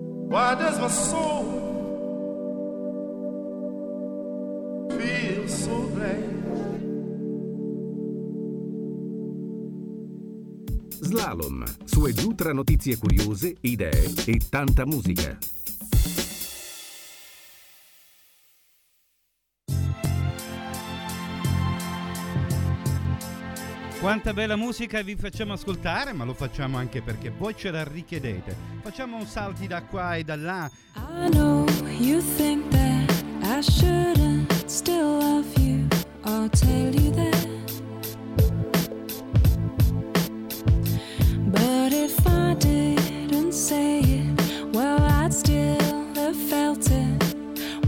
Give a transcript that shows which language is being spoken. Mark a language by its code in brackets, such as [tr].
[en] Why does my soul feel so bad? [it] Slalom, su e giù tra notizie curiose, idee e tanta musica. Quanta bella musica vi facciamo ascoltare, ma lo facciamo anche perché voi ce la richiedete. Facciamo un salti da qua e da là. [en] I know you think that I shouldn't still love you, I'll tell you that. But if I didn't say it, well I'd still have felt it.